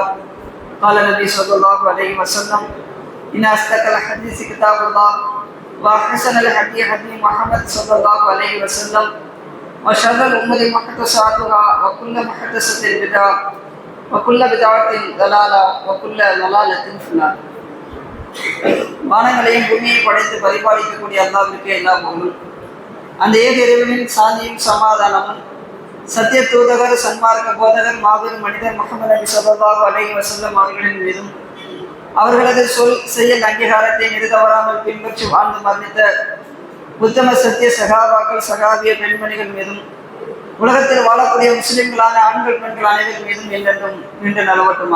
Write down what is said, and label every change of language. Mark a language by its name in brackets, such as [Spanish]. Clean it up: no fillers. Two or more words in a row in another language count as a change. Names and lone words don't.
[Arabic] قال النبي صلى الله عليه وسلم: إن أصدق الحديث كتاب الله وأحسن الهدي هدي محمد صلى الله عليه وسلم وشر الأمور محدثاتها وكل محدثة بدعة وكل بدعة ضلالة وكل ضلالة في النار. [Tamil] வானங்களையும் பூமியை படைத்து பரிபாலிக்கக்கூடிய அல்லாஹ்விற்கு எல்லா புகழும். அந்த ஏக இறைவனின் சாந்தியும் சமாதானமும் சத்திய தூதகர் சன்மார்க்க போதகர் மாபெரும் மனிதர் முஹம்மது நபி [Arabic] صلى الله عليه وسلم [Tamil] அவர்களின் மீதும் அவர்களது சொல் செயல் அங்கீகாரத்தை நிறுத்தவராமல் பின்பற்றி வாழ்ந்து மரணித்த உத்தம சத்திய சகாபாக்கள் சகாபிய பெண்மணிகள் மீதும் உலகத்தில் வாழக்கூடிய முஸ்லிம்களான ஆண்கள் பெண்கள் அனைவரும் மீதும் என்றென்றும் நின்று நலவட்டுமாக.